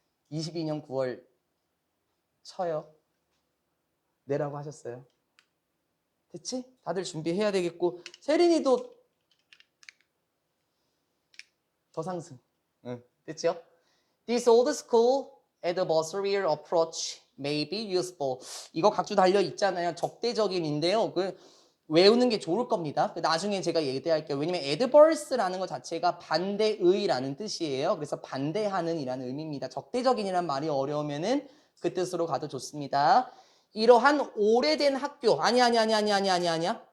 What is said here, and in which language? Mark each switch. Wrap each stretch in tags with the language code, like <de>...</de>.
<ko>22년 9월 쳐요. 내라고 하셨어요. 됐지? 다들 준비해야 되겠고 세린이도 더 상승. 응, 됐죠?</ko> <en>This old school adversarial approach may be useful.</en> <ko>이거 각주 달려 있잖아요. 적대적인인데요. 외우는 게 좋을 겁니다. 나중에 제가 얘기할게요. 왜냐면 adverse라는 것 자체가 반대의라는 뜻이에요. 그래서 반대하는 이라는 의미입니다. 적대적인이란 말이 어려우면은 그 뜻으로 가도 좋습니다. 이러한 오래된 학교 아니야.</ko>